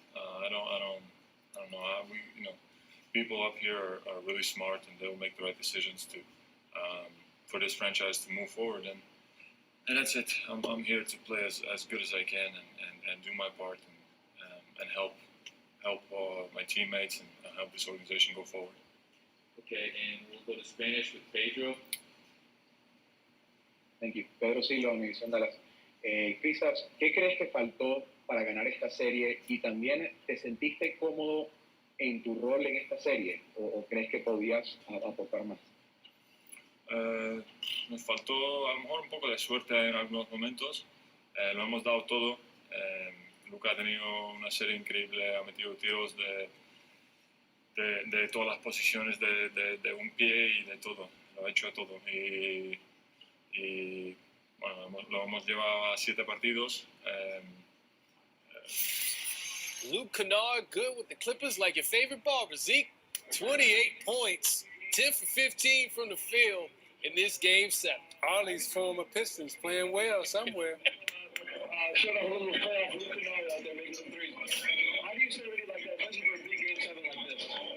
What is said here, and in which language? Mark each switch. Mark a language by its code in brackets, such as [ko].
[en] I don't know. People up here are really smart and they'll make the right decisions to for this franchise to move forward, and that's it. I'm here to play as good as I can and do my part and help my teammates and help this organization go forward. Okay, and we'll go to Spanish with Pedro. Thank you. Pedro Silva, Univisión Dallas. [es] Quizás, ¿qué crees que faltó para ganar esta serie? Y también, ¿te sentiste cómodo en tu rol en esta serie? ¿O crees que podías aportar más? Nos faltó a lo mejor un poco de suerte en algunos momentos. Lo hemos dado todo. Luka ha tenido una serie increíble, ha metido tiros de todas las posiciones de un pie y de todo. Lo ha hecho todo. Y bueno, lo hemos llevado a 7 partidos. [en] Luke Kennard, good with the Clippers, like your favorite barber, Zeke. 28 points, 10 for 15 from the field in this game 7. All these former Pistons playing well somewhere. Shut up a little playoff. Luke Kennard out there making some threes. How do you stay ready like that, especially for a big game 7 like this?